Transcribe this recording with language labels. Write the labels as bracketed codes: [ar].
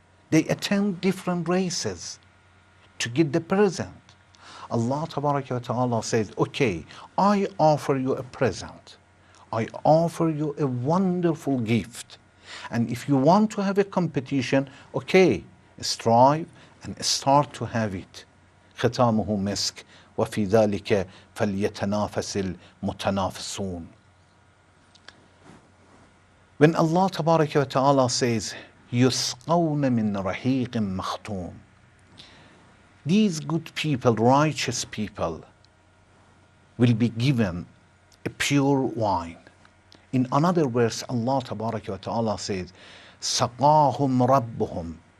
[en] They attend different races to get the present. Allah Tabaraka wa Ta'ala says, okay, I offer you a present. I offer you a wonderful gift. And if you want to have a competition, okay, strive and start to have it. [ar] ختامه مسك وفي ذلك فليتنافس المتنافسون. [en] When Allah Tabaraka wa Ta'ala says, [ar] يسقون من رحيق مختوم, [en] these good people, righteous people, will be given a pure wine. In another verse, Allah Tabaraka wa Ta'ala says, [ar] سقاهم ربهم.